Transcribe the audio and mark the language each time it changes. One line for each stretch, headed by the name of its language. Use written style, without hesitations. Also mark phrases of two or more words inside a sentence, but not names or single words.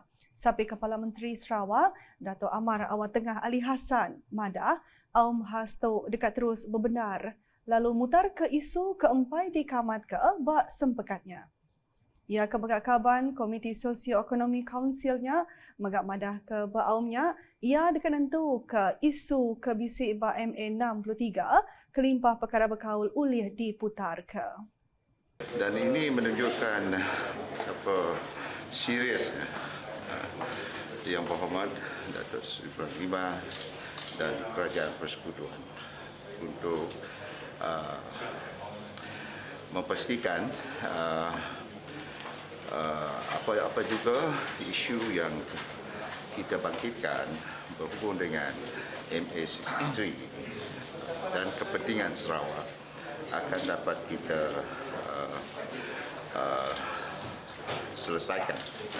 Iban: Sampai Kepala Menteri Sarawak Dato' Amar Awang Tengah Ali Hassan Madah awam khas tu dekat terus berbenar lalu mutar ke isu keempat dikamat ke bak sempekatnya. Ia kebegak-kaban Komiti Sosio-Ekonomi Kaunsilnya megak madah ke ba'aumnya, ia dekat nentu ke isu ke bisik ba MA63 kelimpah perkara berkaul ulih diputar ke.
Malay: Dan ini menunjukkan serius Yang Berhormat Datuk Seri Panglima dan Kerajaan Persekutuan untuk memastikan apa juga isu yang kita bangkitkan berhubung dengan MA63 dan kepentingan Sarawak akan dapat kita selesaikan.